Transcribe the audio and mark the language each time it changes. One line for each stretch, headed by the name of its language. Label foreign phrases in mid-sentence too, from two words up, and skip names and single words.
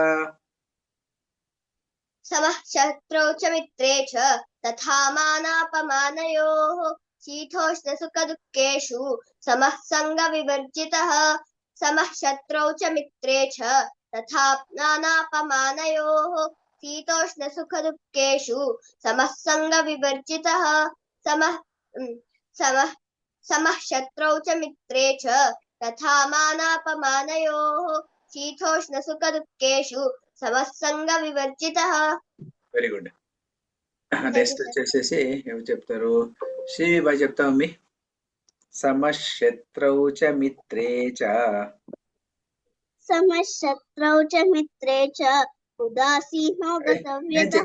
Sanskrit: समः शत्रौ च मित्रे च तथा मानापमानयोः शीतोष्णसुखदुःखेषु समः संगविवर्जितः समः शत्रौ च मित्रे च तथा मानापमानयोः शीतोष्णसुखदुःखेषु समः संगविवर्जितः समः शत्रौ च मित्रे च तथा मानापमानयोः शीतोष्णसुखदुःखेषु సమస్సంగవివర్జితః.
English: very good
Telugu: నెక్స్ట్ వచ్చేసేసి ఏమి చెప్తారు శ్రీ బాయ్ చెప్తాం మీ
Sanskrit: సమశత్రౌ చ మిత్రే చ సమశత్రౌ చ మిత్రే చ ఉదాసీనో గతవ్యతః.